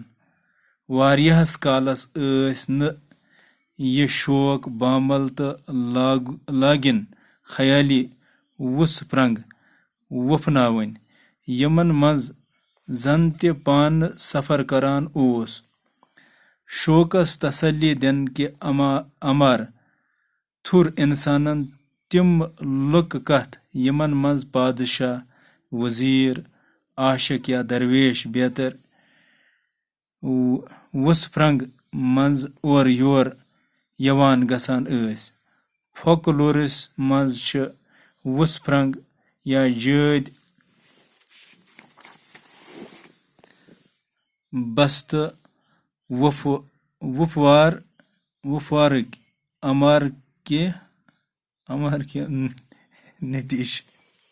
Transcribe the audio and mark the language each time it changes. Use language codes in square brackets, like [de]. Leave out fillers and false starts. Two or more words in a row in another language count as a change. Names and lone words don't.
[ks] वारियाहस कालस न यह शौक बामल तो लागिन ख्याली वुसप्रंग वुफनावन यमन मज जन त पान सफ़र करान शौकस तसल्ली दिन के अमर थुर इंसानन तिम लुक कथ यमन मज पादशाह वजीर आशिक या दरवेश बेहतर वुसप्रंग मज और योर यवान गसान फोकलोरस मज वुसप्रंग या जद बस्त वुफवारक अमर के नतीश।